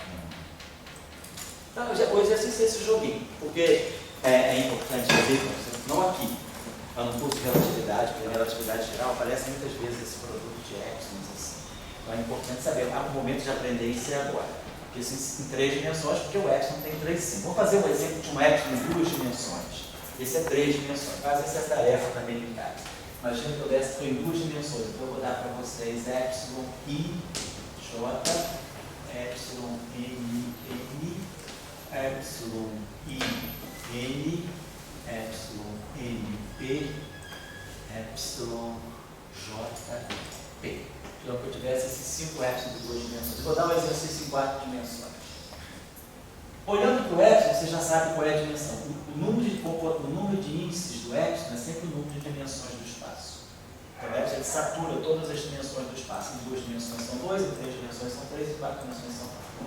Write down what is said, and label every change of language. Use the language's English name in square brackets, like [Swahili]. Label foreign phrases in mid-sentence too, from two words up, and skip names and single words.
[Portuguese] Então, o exercício é esse joguinho, porque é importante ver, por exemplo, não aqui, mas no curso de relatividade, porque na relatividade geral aparece muitas vezes esse produto de épsilons assim. Então é importante saber, há um momento de aprender isso agora. Porque isso em 3 dimensões, porque o épsilon tem 3 sim. Vamos fazer um exemplo de um épsilon em 2 dimensões. Esse é 3 dimensões. Faz essa tarefa também em casa. Imagina que eu desse em 2 dimensões. Então eu vou dar para vocês épsilon I, J, épsilon N, N, épsilon I, N, épsilon N, P, épsilon J, P. Então, que eu tivesse esses 5 épsilons de 2 dimensões. Eu vou dar um exercício em 4 dimensões. Olhando para o épsilon, você já sabe qual é a dimensão. O número de índices do épsilon é sempre o número de dimensões do espaço. Então, o épsilon ele satura todas as dimensões do espaço. Em 2 dimensões são 2, em 3 dimensões são 3, em 4 dimensões são 4.